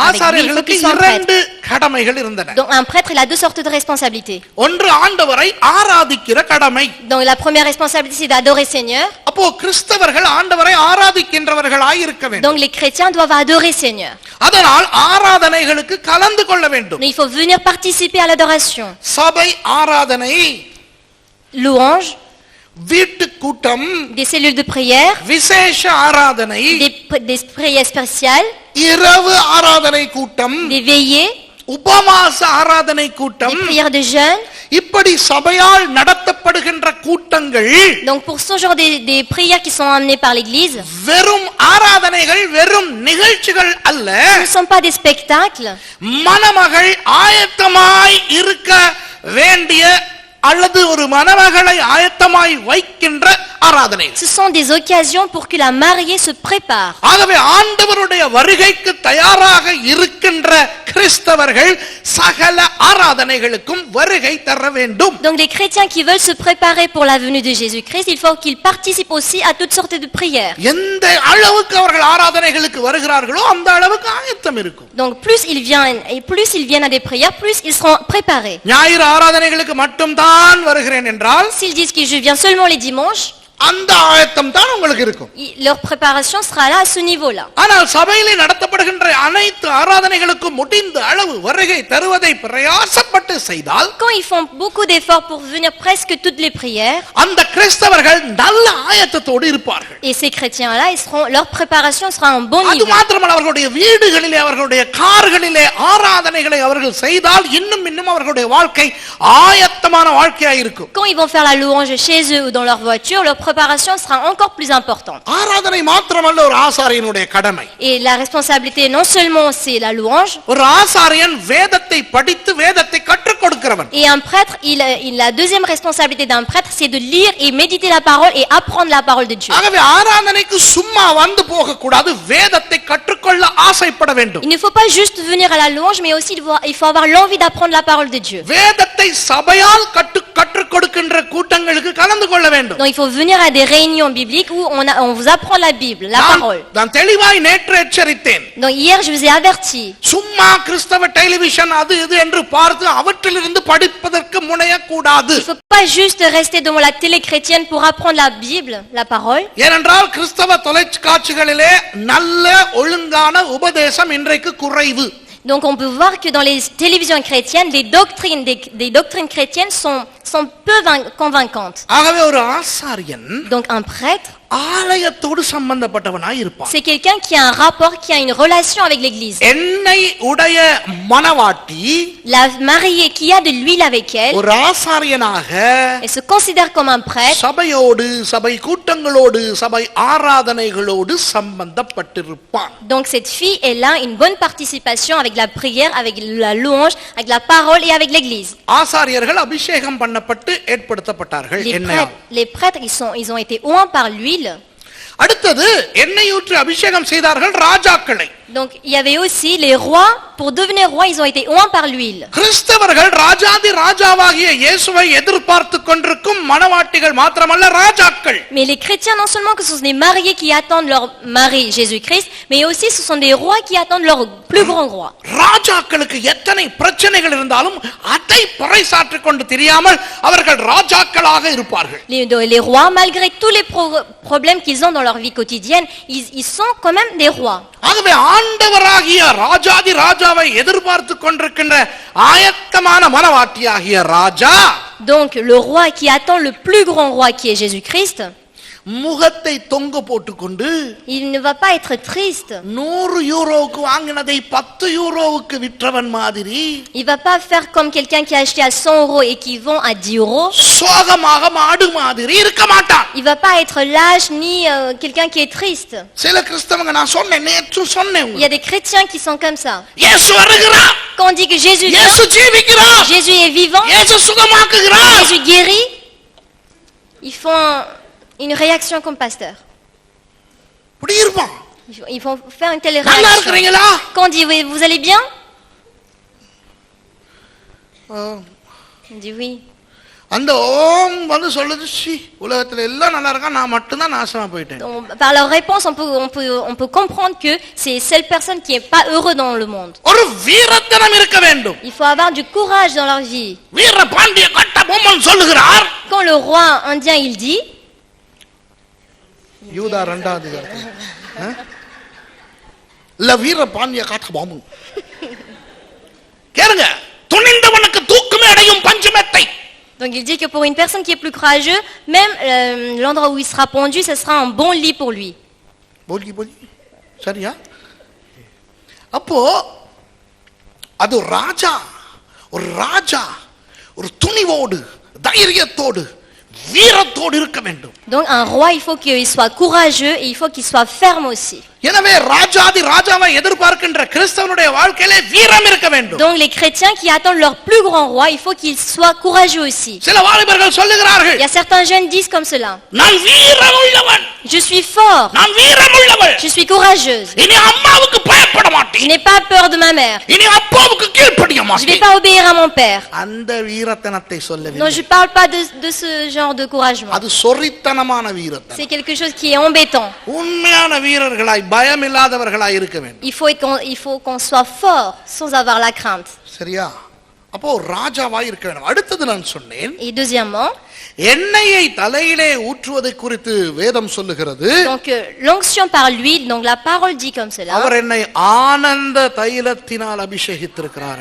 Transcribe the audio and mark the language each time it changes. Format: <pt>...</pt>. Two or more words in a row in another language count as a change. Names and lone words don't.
<ta>ஆசாரியர்களுக்கு</ta> <fr>qu'il soit un prêtre.</fr> <ta>2 கடமைகள் இருந்தன.</ta> <fr>Donc un prêtre, il a 2 sortes de responsabilités.</fr> <ta>ஒன்று ஆண்டவரை ஆராதிக்கிற கடமை.</ta> <fr>Donc la première responsabilité, c'est d'adorer Seigneur.</fr> <ta>அப்போ கிறிஸ்தவர்கள் ஆண்டவரை ஆராதிக்கின்றவர்களாய் இருக்க வேண்டும்.</ta> <fr>Donc les chrétiens doivent adorer Seigneur.</fr> <ta>அதனால் ஆராதனைகளுக்கு கலந்து கொள்ள வேண்டும்.</ta> <fr>Donc il faut venir participer à l'adoration.</fr> <ta>சபை ஆராதனை,</ta> <fr>Louange,</fr> <ta>வீட்டு கூட்டம்,</ta> <fr>des cellules de prière,</fr> <ta>விசேஷ ஆராதனை,</ta> <fr>des prières spéciales,</fr> <ta>இரவு ஆராதனை கூட்டம்,</ta> <fr>des veillées,</fr> <ta>உபவாச ஆராதனை கூட்டம்,</ta> <fr>des prières de jeûne.</fr> <ta>இப்படி சபையால் நடத்தப்படுகின்ற கூட்டங்கள்,</ta> <fr>Donc pour ce genre des prières qui sont amenées par l'église,</fr> <ta>வெறும் ஆராதனைகள், வெறும் நிகழ்ச்சிகள் அல்ல,</ta> <fr>ce ne sont pas des spectacles.</fr> <ta>மணமகள் ஆயத்தமாய் இருக்க வேண்டிய அல்லது ஒரு மணமகளை ஆயத்தமாய் வைக்கின்ற ஆராதனை.</ta> <fr>Ce sont des occasions pour que la mariée se prépare.</fr> <ta>ஆகவே ஆண்டவருடைய வருகைக்கு தயாராக இருக்கின்ற கிறிஸ்தவர்கள் சகல ஆராதனைகளுக்கும் வருகை தர வேண்டும்.</ta> <fr>Donc les chrétiens qui veulent se préparer pour la venue de Jésus-Christ, il faut qu'ils participent aussi à toutes sortes de prières.</fr> <ta>எந்த அளவுக்கு அவர்கள் ஆராதனைகளுக்கு வருகிறார்களோ அந்த அளவுக்கு ஆயத்தம் இருக்கும்.</ta> <fr>Donc plus ils viennent à des prières, plus ils seront préparés.</fr> <ta>ஞாயிறு ஆராதனைகளுக்கு மட்டும் தான் வருகிறேன் என்றால்,</ta> <fr>S'ils disent que je viens seulement les dimanches,</fr> <ta>அந்த ஆயத்தம் தான் உங்களுக்கு இருக்கும்.</ta> <fr>leur préparation sera là à ce niveau-là.</fr> <ta>ஆனால் சபையிலே நடத்தப்படுகின்ற அனைத்து ஆராதனைகளுக்கும் முடிந்த அளவு வருகை தருவதை பிரயாசப்பட்டு செய்தால்,</ta> <fr>Quand ils font beaucoup d'efforts pour venir presque toutes les prières,</fr> <ta>அந்த கிறிஸ்தவர்கள் நல்ல ஆயத்தத்தோடு இருப்பார்கள்.</ta> <fr>et ces chrétiens-là, leur préparation sera en bon</fr> <ta>அது</ta> <fr>niveau.</fr> <ta>மாத்திரமல்ல, அவர்களுடைய வீடுகளிலே அவர்களுடைய கார்களிலே ஆராதனைகளை அவர்கள் செய்தால் இன்னும் அவர்களுடைய வாழ்க்கை ஆயத்தமான வாழ்க்கையாக இருக்கும்.</ta> <fr>Quand ils vont faire la louange chez eux ou dans leur voiture, leur préparation sera encore plus importante.</fr> <ta>ஆராதனை மாத்திரமல்ல ஒரு ஆசாரியனுடைய கடமை.</ta> <fr>Et la responsabilité, non seulement c'est la louange,</fr> <ta>ஒரு ஆசாரியன் வேதத்தை படித்து வேதத்தை கற்றுக் கொடுக்கிறவன்.</ta> <fr>et un prêtre, la deuxième responsabilité d'un prêtre, c'est de lire et méditer la parole et apprendre la parole de Dieu.</fr> <ta>ஆகவே ஆராதனைக்கு சும்மா வந்து போக கூடாது, வேதத்தை கற்றுக்கொள்ள ஆசைப்பட வேண்டும்.</ta> <fr>Il ne faut pas juste venir à la louange, mais aussi il faut avoir l'envie d'apprendre la parole de Dieu.</fr> <ta>வேதத்தை சபையால் கற்றுக் கொடுக்கின்ற கூட்டங்களுக்கு கலந்து கொள்ள வேண்டும்.</ta> <fr>Donc il faut venir à des réunions bibliques où on vous apprend la Bible, la parole.</fr> <ta>நான் தெளிவாய் நேற்று எச்சரித்தேன்.</ta> <fr>Donc hier je vous ai averti.</fr> <ta>சும்மா கிறிஸ்தவ டெலிவிஷன் அது இது என்று பார்த்து அவற்றிலிருந்து படிப்பதற்கு முனையக்கூடாது.</ta> <fr>Il ne faut pas juste rester devant la télé chrétienne pour apprendre la Bible, la parole.</fr> <ta>ஏனென்றால் கிறிஸ்தவ தொலைக்காட்சிகளிலே நல்ல ஒழுங்கான உபதேசம் இன்றைக்கு குறைவு.</ta> <fr>Donc on peut voir que dans les télévisions chrétiennes, des doctrines chrétiennes sont peu convaincantes.</fr> <ta>ஆகவே ஒரு ஆசாரியன்</ta> <fr>Donc un prêtre,</fr> <ta>ஆலயத்தோடு சம்பந்தப்பட்டவனாய் இருப்பான்.</ta> <fr>c'est quelqu'un qui a un rapport, qui a une relation avec l'église.</fr> <ta>எண்ணெய் உடைய மணவாட்டி</ta> <fr>La mariée qui a de l'huile avec elle,</fr> <ta>ஒரு ஆசாரியனாக</ta> <fr>elle se considère comme un prêtre.</fr> <ta>சபையோடு சபை கூட்டங்களோடு சபை ஆராதனைகளோடு சம்பந்தப்பட்டிருப்பான்.</ta> <fr>Donc cette fille, elle a une bonne participation avec la prière, avec la louange, avec la parole et avec l'église.</fr> <ta>ஆசாரியர்கள் அபிஷேகம் பண்ணப்பட்டு ஏற்படுத்தப்பட்டார்கள்.</ta> <fr>Les prêtres, ils ont été oints par l'huile.</fr> <ta>அடுத்தது எண்ணெய் ஊற்றி அபிஷேகம் செய்தார்கள் ராஜாக்களை.</ta> <fr>Donc il y avait aussi les rois. Pour devenir roi, ils ont été oints par l'huile.</fr> <ta>கிறிஸ்தவர்கள் ராஜாதி ராஜாவாகிய இயேசுவை எதிர்பார்த்து கொண்டிருக்கும் மணவாட்டிகள் மாத்திரமல்ல ராஜாக்கள்.</ta> <fr>Mais les chrétiens, non seulement que ce sont des mariés qui attendent leur mari Jésus-Christ, mais aussi ce sont des rois qui attendent leur plus grand roi.</fr> <ta>ராஜாக்களுக்கு எத்தனை பிரச்சனைகள் இருந்தாலும் அதை பறைசாற்றிக் கொண்டு தெரியாமல் அவர்கள் ராஜாக்களாக இருப்பார்கள்.</ta> <fr>Les rois, malgré tous les problèmes qu'ils ont dans leur vie quotidienne, ils sont quand même des rois.</fr> <ta>ஆகவே ஆண்டவராகிய ராஜாதி ராஜாவை எதிர்பார்த்து கொண்டிருக்கின்ற ஆயத்தமான மனவாட்டியாகிய ராஜா,</ta> <fr>donc le roi qui attend le plus grand roi qui est Jésus-Christ,</fr> <ta>முகத்தை தொங்க போட்டுக்கொண்டு</ta> <fr>il ne va pas être triste.</fr> <ta>100 யூரோவுக்கு வாங்கினதை 10 யூரோவுக்கு விற்றவன் மாதிரி,</ta> <fr>Il va pas faire comme quelqu'un qui a acheté à 100 euros et qui vend à 10 euros.</fr> <ta>சோகமாக மாடு மாதிரி இருக்க மாட்டான்.</ta> <fr>Il va pas être lâche ni quelqu'un qui est triste.</fr> <ta>சில கிறிஸ்தவங்க நான் சொன்னேன், நேற்று சொன்னேன்,</ta> <fr>Il y a des chrétiens qui sont comme ça.</fr> <ta>இயேசு வருகிறார்,</ta> <fr>Quand on dit que Jésus vient,</fr> <ta>இயேசு ஜீவிக்கிறார்,</ta> <fr>Jésus est vivant,</fr> <ta>இயேசு சுகமாக்குகிறார்,</ta> <fr>Jésus guérit, ils font une réaction comme pasteur.</fr> <ta>இப்படி இருப்பான்.</ta> <fr>Ils vont faire une telle</fr> <ta>நல்லா</ta> <fr>réaction.</fr> <ta>இருக்கிறீங்களா?</ta> <fr>Quand on dit oui, vous allez bien? On dit oui.</fr> <ta>அந்த ஓம் வந்து சொல்லுது, சி உலகத்துல எல்லாம் நல்லா இருக்கா, நான் மட்டும் தான் நாசமா போயிட்டேன்.</ta> <fr>Donc, par leur réponse, on peut comprendre que c'est seule personne qui est pas heureux dans le monde.</fr> <ta>ஒரு வீரத்தனம் இருக்க வேண்டும்.</ta> <fr>Il faut avoir du courage dans leur vie.</fr> <ta>வீர பாண்டிய கட்டபொம்மன் சொல்லுகிறார்,</ta> <fr>Quand le roi indien il dit,</fr> <ta>யூதா 2ஆம் அதிகாரம், இல்ல வீர பாண்டிய கட்டபொம்மன் கேளுங்க, துணிந்தவனுக்கு தூக்குமே அடையும் பஞ்சமெத்தை.</ta> <fr>donc il dit que pour une personne qui est plus courageuse, même l'endroit où il sera pendu, ce sera un bon lit pour lui.</fr> <ta>போலி போலி சரியா? அப்போ அது ராஜா, ஒரு ராஜா ஒரு துணிவோடு தைரியத்தோடு வீரத்தோடு இருக்க வேண்டும்.</ta> <fr>Donc un roi, il faut qu'il soit courageux et il faut qu'il soit ferme aussi.</fr> <ta>எனவே ராஜாதி ராஜாவை எதிர்பார்க்கின்ற கிறிஸ்தவனுடைய வாழ்க்கையிலே வீரம் இருக்க வேண்டும்.</ta> <fr>Donc les chrétiens qui attendent leur plus grand roi, il faut qu'ils soient courageux aussi.</fr> <ta>சில வாலிபர்கள் சொல்லுகிறார்கள்,</ta> <fr>Il y a certains jeunes disent comme cela,</fr> <ta>நான் வீரமுள்ளவன்,</ta> <fr>je suis fort,</fr> <ta>நான் வீரமுள்ளவள்,</ta> <fr>je suis courageuse,</fr> <ta>இனி அம்மாவுக்கு பயப்பட</ta> <fr>je</fr> <ta>மாட்டேன்,</ta> <fr>n'ai pas peur de ma mère,</fr> <ta>இனி அப்பாவுக்கு கீழ்ப்படிய</ta> <fr>je vais</fr> <ta>மாட்டேன்.</ta> <fr>pas obéir à mon père.</fr> <ta>அந்த வீரத்தனத்தை</ta> <fr>Non,</fr> <ta>சொல்லவில்லை,</ta> <fr>je parle pas de ce genre de couragement.</fr> <ta>அது சொரித்தனமான வீரத்தனம்.</ta> <fr>C'est quelque chose qui est embêtant.</fr> <ta>உண்மையான வீரர்களாய் பயமில்லாதவர்களாய் இருக்க வேண்டும்.</ta> <fr>Il faut qu'on soit fort sans avoir la crainte.</fr> <ta>சரியா? அப்போ ராஜாவாய் இருக்க வேண்டும். அடுத்தது நான் சொன்னேன்,</ta> <fr>Et deuxièmement,</fr> <ta>எண்ணெயை தலையிலே ஊற்றுவதை குறித்து வேதம் சொல்லுகிறது.</ta> <fr>donc l'onction par l'huile, donc la parole dit comme cela.</fr> <ta>அவர் என்னை ஆனந்த தைலத்தினால் அபிஷேகித்திருக்கிறார்.</ta>